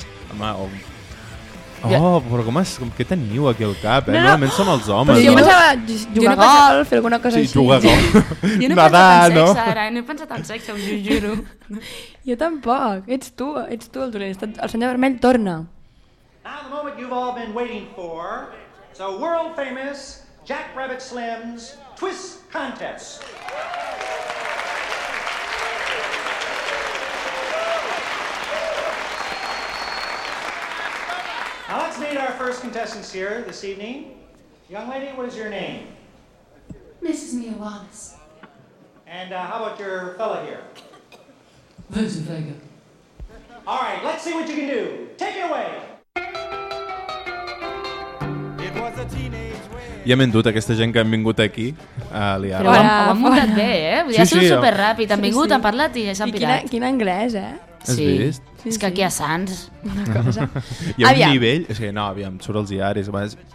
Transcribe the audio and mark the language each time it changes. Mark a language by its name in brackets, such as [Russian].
[Catalan] Home, però com què teniu aquí al cap, eh? Normalment som els homes. Però jo pensava jugar a golf, fer alguna cosa així. Sí, jugar a golf. Jo no he pensat en sexe, ara, no he pensat en sexe, us juro. Jo tampoc, ets tu el dolent. El senyor vermell torna. [English] Now the moment you've all been waiting for, so world famous Jack Rabbit Slim's Twist Contest. Now let's meet our first contestants here this evening. Young lady, what is your name? Mrs. Mia Wallace. And how about your fella here? Vincent Vega. All right, let's see what you can do. Take it away. It was a teenage. [Catalan] I hem endut aquesta gent que han vingut aquí a liar-la. Ho han muntat bé, eh? Ja sí, superràpid. Han vingut, sí. Han parlat i s'han pirat. I quin anglès, eh? Has vist? Sí. És que aquí a Sants... Una cosa. Hi ha un nivell... O sigui, no, aviam, surt els diaris.